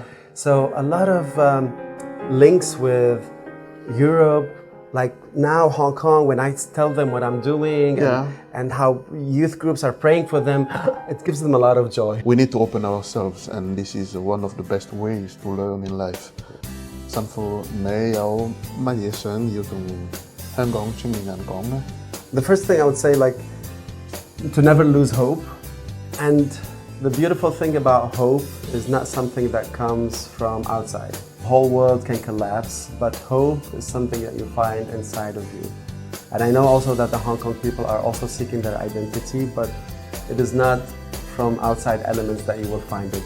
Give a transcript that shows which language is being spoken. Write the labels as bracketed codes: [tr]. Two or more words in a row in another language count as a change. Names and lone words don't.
[en] So a lot of links with Europe, like now Hong Kong, when I tell them what I'm doing and how youth groups are praying for them, it gives them a lot of joy. We need to open ourselves, and this is one of the best ways to learn in life. [yue] 神父，你有乜嘢想要同香港青年人講呢？ [en] The first thing I would say, like, to never lose hope. And the beautiful thing about hope is not something that comes from outside. The whole world can collapse, but hope is something that you find inside of you. And I know also that the Hong Kong people are also seeking their identity, but it is not from outside elements that you will find it.